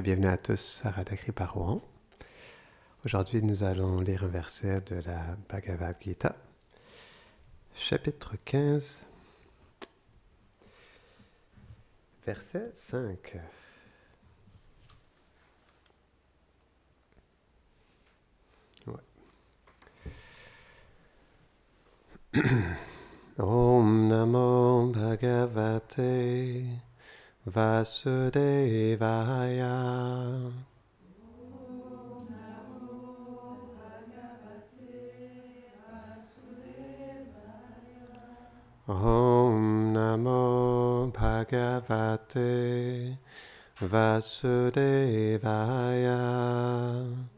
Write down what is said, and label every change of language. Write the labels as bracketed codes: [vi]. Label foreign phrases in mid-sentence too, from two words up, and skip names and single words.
[fr] Bienvenue à tous à Radha Rohan. Aujourd'hui, nous allons lire un verset de la Bhagavad Gita, chapitre 15, verset 5. Ouais. [sa] ॐ नमो भगवते वासुदेवाय. ॐ नमो भगवते वासुदेवाय.